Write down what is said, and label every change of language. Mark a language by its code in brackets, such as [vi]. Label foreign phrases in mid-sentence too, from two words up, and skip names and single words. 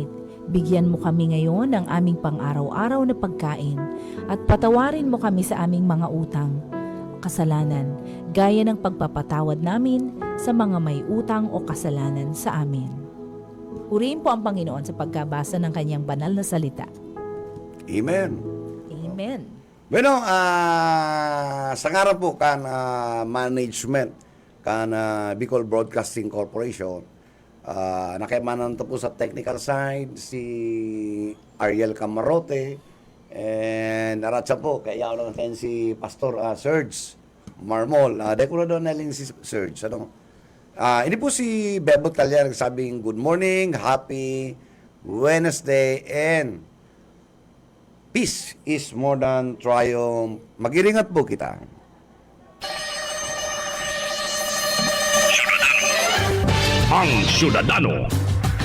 [tl] Bigyan mo kami ngayon ng aming pang-araw-araw na pagkain, at patawarin mo kami sa aming mga utang, kasalanan, gaya ng pagpapatawad namin sa mga may utang o kasalanan sa amin. Purihin po ang Panginoon sa pagkabasa ng kanyang banal na salita. Amen. Amen. [bik] Bueno, sa ngaran po kan management kan Bicol Broadcasting Corporation, nakimanan to po sa [en] technical side [bik] si Ariel Camarote, and aratsa po kaya lang natin si Pastor Serge Marmol. Dahil ko na doon naling si Serge. Ini po si Bebo Talya nagsabing [en] good morning, happy Wednesday, and peace is more than triumph. [bik] Magiringat po kita. Ang Syudadano